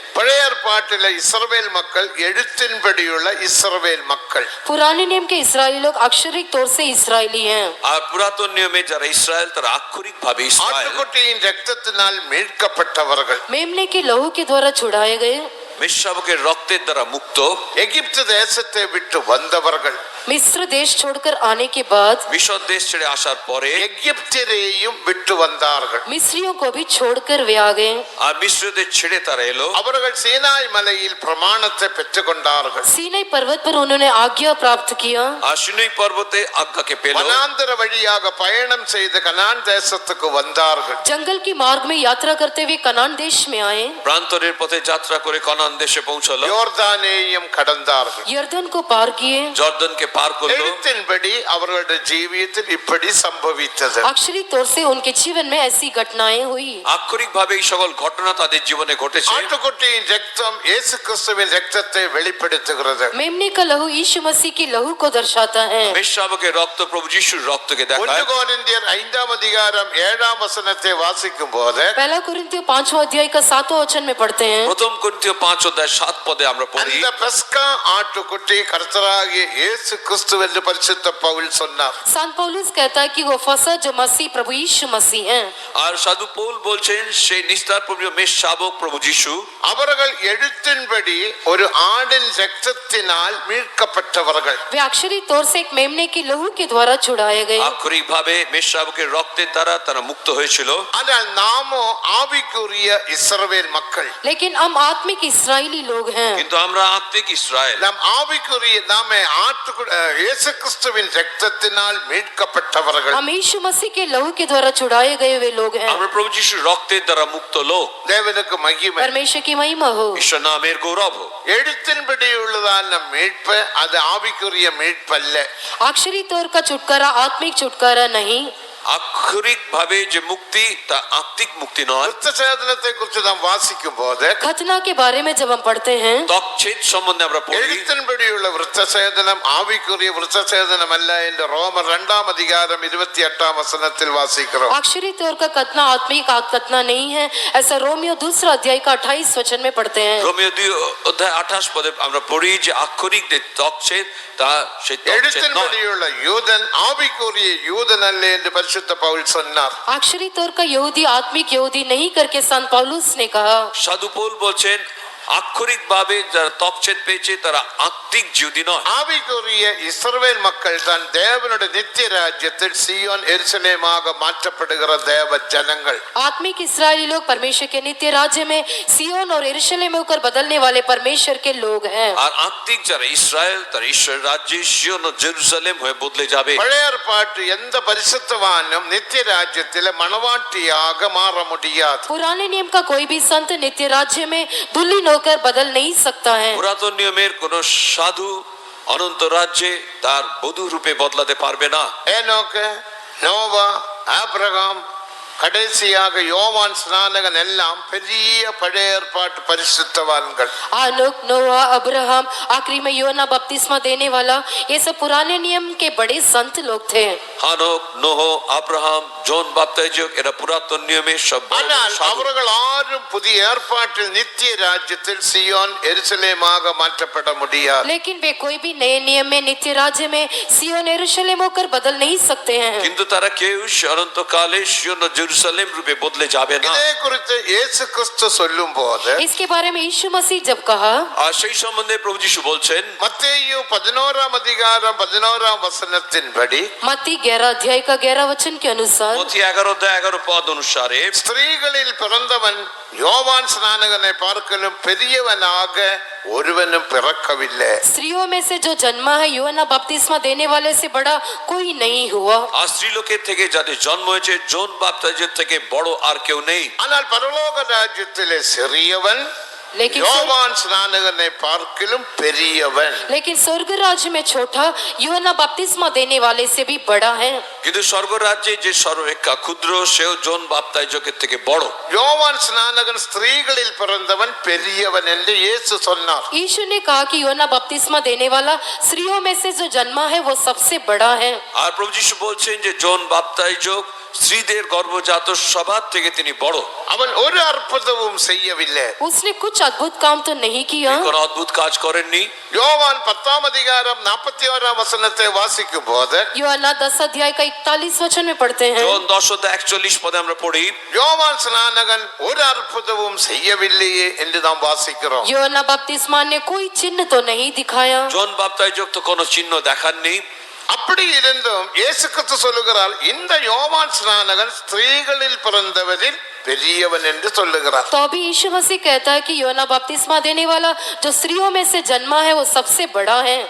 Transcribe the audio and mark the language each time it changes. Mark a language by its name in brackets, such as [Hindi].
[Tamil] பழைய ஏற்பாட்டில் இஸ்ரவேல் மக்கள் எழுத்தின்படியுள்ள இஸ்ரவேல் மக்கள். [Hindi] पुराने नियम के इस्राएली लोग अक्षरिक तौर से इस्राएली हैं। [Bangla] আর পুরাতন নিয়মে যারা ইসরায়েল তারা আক্ষরিক ভাবে ইসরায়েল। [Tamil] ஆட்டுக்குட்டியின் ரத்தத்தினால் மீட்கப்பட்டவர்கள், [Hindi] मेमने के लहू के द्वारा छुड़ाए गए, [Bangla] মেষশাবকের রক্তের দ্বারা মুক্ত, [Tamil] எகிப்து தேசத்தை விட்டு வந்தவர்கள், [Hindi] मिस्र देश छोड़कर आने के बाद [Bangla] মিশর দেশ ছেড়ে আসার পরে [Tamil] எகிப்தியரையும் விட்டு வந்தார்கள். [Hindi] मिस्रियों को भी छोड़कर वे आ गए। [Bangla] আর মিশ্রদের ছেড়ে তারা এলো। [Tamil] அவர்கள் சீனாய் மலையில் பிரமாணத்தை பெற்றுக்கொண்டார்கள். [Hindi] सीनै पर्वत पर उन्होंने आज्ञा प्राप्त किया। [Bangla] আর সিনাই পর্বতে আজ্ঞাকে পেল। [Tamil] வனாந்தர வழியாக பயணம் செய்து கனான் தேசத்துக்கு வந்தார்கள். [Hindi] जंगल की मार्ग में यात्रा करते हुए कनान देश में आए, [Bangla] প্রান্তরের পথে যাত্রা করে কনান দেশে পৌঁছলো। [Tamil] யோர்தானேயும் கடந்தார்கள். [Hindi] यर्दन को पार किए। [Bangla] জর্দনকে পার করলো। [Tamil] எழுத்தின்படி அவர்களுடைய ஜீவியத்தில் இப்படி சம்பவித்தது. [Hindi] अक्षरिक तौर से उनके जीवन में ऐसी घटनाएं हुई। [Bangla] আক্ষরিক ভাবে এই সকল ঘটনা তাদের জীবনে ঘটেছে। [Tamil] ஆட்டுக்குட்டியின் ரத்தம் இயேசு கிறிஸ்துவின் ரத்தத்தை வெளிப்படுத்துகிறது. [Hindi] मेमने का लहू यीशु मसीह की लहू को दर्शाता है। [Bangla] মেষশাবকের রক্ত প্রভু যিশুর রক্তকে 1 দেখায়। [Tamil] கொரிந்தியர் 5ஆம் அதிகாரம் 7ஆம் வசனத்தை வாசிக்கும் போது [Hindi] पहला कुरिन्थियों 5वां अध्याय का 7वां वचन में पढ़ते हैं, [Bangla] প্রথম করিন্থীয় 5 অধ্যায় 7 পদে আমরা পড়ি, [Tamil] அந்த பஸ்கா ஆட்டுக்குட்டி கர்த்தராகிய இயேசு கிறிஸ்து என்று பரிசுத்த பவுல் சொன்னார். [Hindi] संत पौलुस कहता है कि वो फंसा जो मसीह प्रभु यीशु मसीह हैं। [Bangla] আর সাধু পৌল বলছেন সেই নিস্তার প্রভু মেষ শাবক প্রভু যিশু [Tamil] அவர்கள் எழுத்தின்படி ஒரு ஆடின் இரத்தத்தினால் மீட்கப்பட்டவர்கள். [Hindi] वे अक्षरी तौर से एक मेमने की लहू के द्वारा छुड़ाए गए। [Bangla] আক্ষরিক ভাবে মেষ শাবকের রক্তের দ্বারা তারা মুক্ত হয়েছিল। [Tamil] ஆனால் நாமோ ஆவிக்குரிய இஸ்ரவேல் மக்கள். [Hindi] लेकिन हम आत्मिक इस्राएली लोग हैं। [Bangla] কিন্তু আমরা আত্মিক ইসরায়েল, [Tamil] நாம் ஆவிக்குரிய நாமே இயேசு கிறிஸ்துவின் இரத்தத்தினால் மீட்கப்பட்டவர்கள். [Hindi] हम यीशु मसीह के लहू के द्वारा छुड़ाए गए वे लोग हैं। [Bangla] আমরা প্রভু যিশুর রক্তের দ্বারা মুক্ত লোক। [Tamil] தேவனுக்கு மகிமை. [Hindi] परमेश्वर की महिमा हो। [Bangla] ঈশ্বর নামের গৌরব হোক। [Tamil] எழுத்தின்படி உள்ளதான மீட்பு அது ஆவிக்குரிய மீட்பு அல்ல. [Hindi] अक्षरी तौर का छुटकारा आत्मिक छुटकारा नहीं। [Bangla] আক্ষরিক ভাবে যে মুক্তি তা আত্মিক মুক্তি নয়। [Tamil] விருத்த சேதனத்தை குறித்து நாம் வாசிக்கும் போது [Hindi] खतना के बारे में जब हम पढ़ते हैं [Bangla] ত্বকচ্ছেদ সম্বন্ধে আমরা পড়ি। [Tamil] எழுத்தின்படி உள்ள விருத்த சேதனம் ஆவிக்குரிய விருத்த சேதனம் அல்ல என்று ரோமர் 2 அதிகாரம் 28 வசனத்தில் வாசிக்கிறோம். [Hindi] अक्षरी तौर का खतना आत्मिक खतना नहीं है, ऐसा रोमियो 2 अध्याय का 28 वचन में पढ़ते हैं। [Bangla] রোমীয় 2 অধ্যায় 28 পদে আমরা পড়ি যে আক্ষরিক যে ত্বকচ্ছেদ তা সেই ত্বকচ্ছেদ নয়। [Tamil] எழுத்தின்படி உள்ள யூதன் ஆவிக்குரிய யூதன் அல்ல என்று பரிசுத்த பவுல் சொன்னார். [Hindi] अक्षरी तौर का यहूदी आत्मिक यहूदी नहीं करके संत पौलुस ने कहा। [Bangla] সাধু পৌল বলছেন আক্ষরিক ভাবে যারা ত্বকচ্ছেদ পেয়েছে তারা আত্মিক জিউদি নয়। [Tamil] ஆவிக்குரிய இஸ்ரவேல் மக்கள் தான் தேவனுடைய நித்திய ராஜ்யத்தில் சீயோன் எருசலேமாக மாற்றப்படுகிற தேவ ஜனங்கள். [Hindi] आत्मिक इस्राएली लोग परमेश्वर के नित्य राज्य में सियोन और यरूशलेम में होकर बदलने वाले परमेश्वर के लोग हैं। [Bangla] আর আত্মিক যারা ইসরায়েল তারা ঈশ্বরের রাজ্যে সিয়ন ও জেরুজালেম হয়ে বদলে যাবে। [Tamil] பழைய ஏற்பாட்டு எந்த பரிசுத்தவானும் நித்திய ராஜ்யத்தில் மணவாட்டியாக மாற முடியாது. [Hindi] पुराने नियम का कोई भी संत नित्य राज्य में दुल्हन होकर बदल नहीं सकता है। [Bangla] পুরাতন নিয়মের কোন সাধু অনন্ত রাজ্যে তার বধূ রূপে বদলাতে পারবে না। [Tamil] ஏனோக்கு, நோவா, ஆபிரகாம், கடைசியாக யோவான் ஸ்நானகன் எல்லாம் பெரிய பழைய ஏற்பாட்டு பரிசுத்தவான்கள். [Hindi] आनोक, नोआ, अब्राहम, आखिरी में योना बपतिस्मा देने वाला, ये सब पुराने नियम के बड़े संत लोग थे। [Bangla] হানক, নোহ, আব্রাহাম, জন বাপ্তাইজক এরা পুরাতন নিয়মের সব বড় [Tamil] ஆனால் [Bangla] সাধু। [Tamil] அவர்கள் ஆறும் புதிய ஏற்பாட்டில் நித்திய ராஜ்யத்தில் சியோன் எருசலேமாக மாற்றப்பட முடியாது. [Hindi] लेकिन वे कोई भी नए नियम में नित्य राज्य में सियोन यरूशलेम होकर बदल नहीं सकते हैं। [Bangla] কিন্তু তারা কেউ অনন্তকালে সিয়ন ও জেরুজালেম রূপে বদলে যাবে না। [Tamil] இதே குறித்து இயேசு கிறிஸ்து சொல்லும் போது [Hindi] इसके बारे में यीशु मसीह जब कहा, [Bangla] আর সেই সম্বন্ধে প্রভু যিশু বলছেন [Tamil] மத்தேயு 11 அதிகாரம் 11 வசனத்தின்படி [Hindi] मत्ती 11 अध्याय का 11 वचन के अनुसार, [Bangla] মথি 11 অধ্যায় 11 পদ অনুসারে [Tamil] ஸ்திரீகளில் பிறந்தவன் யோவான் ஸ்நானகனை பார்க்கலும் பெரியவனாக ஒருவனும் பிறக்கவில்லை. [Hindi] स्त्रियों में से जो जन्मा है यूहन्ना बपतिस्मा देने वाले से बड़ा कोई नहीं हुआ। [Bangla] আর স্ত্রীলোকের থেকে যাদের জন্ম হয়েছে জন বাপ্তাইজের থেকে বড় আর কেউ নেই। [Tamil] ஆனால் பரலோக ராஜ்யத்திலே சிறியவன் யோவான் ஸ்நானகனை பார்க்கலும் பெரியவன். [Hindi] लेकिन स्वर्ग राज्य में छोटा यूहन्ना बपतिस्मा देने वाले से भी बड़ा है। [Bangla] কিন্তু স্বর্গ রাজ্যে যে সর্বাপেক্ষা ক্ষুদ্র সেও জন বাপ্তাইজকের থেকে বড়। [Tamil] யோவான் ஸ்நானகன் ஸ்திரீகளில் பிறந்தவன் பெரியவன் என்று இயேசு சொன்னார். [Hindi] यीशु ने कहा कि यूहन्ना बपतिस्मा देने वाला स्त्रियों में से जो जन्मा है वो सबसे बड़ा है। [Bangla] আর প্রভু যিশু বলছেন যে জন বাপ্তাইজক স্ত্রীদের গর্ভজাত সবার থেকে তিনি বড়। [Tamil] அவன் ஒரு அற்புதமும் செய்யவில்லை. [Hindi] उसने कुछ अद्भुत काम तो नहीं किया। [Bangla] কোন অদ্ভুত কাজ করেননি। [Tamil] யோவான் 10 அதிகாரம் 41 வசனத்தை வாசிக்கும் போது [Hindi] यूहन्ना 10 अध्याय का 41 वचन में पढ़ते हैं, [Bangla] জন 10 অধ্যায় 41 পদে আমরা পড়ি [Tamil] யோவான் ஸ்நானகன் ஒரு அற்புதமும் செய்யவில்லையே என்று நாம் வாசிக்கிறோம். [Hindi] यूहन्ना बपतिस्मा ने कोई चिन्ह तो नहीं दिखाया। [Bangla] জন বাপ্তাইজক তো কোনো চিহ্ন দেখাননি। [Tamil] அப்படி இருந்தும் இயேசு கிறிஸ்து சொல்லுகிறார், இந்த யோவான் ஸ்நானகன் ஸ்திரீகளில் பிறந்தவரில் பெரியவன் என்று சொல்லுகிறார். [Hindi] तो अभी यीशु मसीह कहता है कि यूहन्ना बपतिस्मा देने वाला जो स्त्रियों में से जन्मा है वो सबसे बड़ा है।